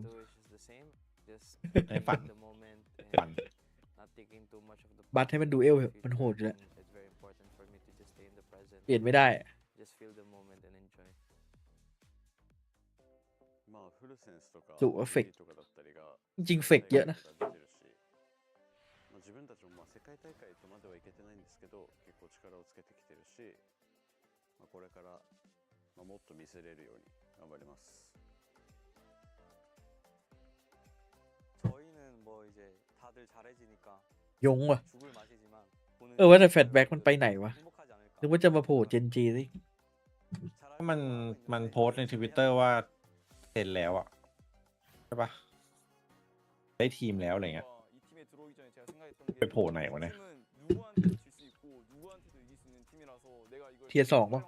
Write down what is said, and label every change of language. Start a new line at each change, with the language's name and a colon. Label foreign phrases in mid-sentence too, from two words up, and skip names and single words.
Thai: ในฝัน บัตให้มันดูเอลเถอะมันโหดอยู่แล้วเปลี่ยนไม่ได้จุเอฟเฟกจริงๆเฟกเยอะนะ
Japanese: 自分たちも世界大会とまではいけてないんですけど結構力をつけてきてるし、これからもっと見せれるように頑張ります。
Korean: 저희는 뭐 이제 다들 잘해지니까
Thai: ยงว่ะ
Korean: 죽을 맛이지만
Thai: ว่าแต่แฟตแบ็กมันไปไหนวะ
Korean: 행복하지 않을까.
Thai: นึกว่าจะมาโผล่เจนจีสิ มันโพสต์ในทวิตเตอร์ว่าเซ็นแล้วอะใช่ปะได้ทีมแล้วอะไรเงี้ย ไปโผล่ไหนวะเนี่ย เทียร์2ป่ะ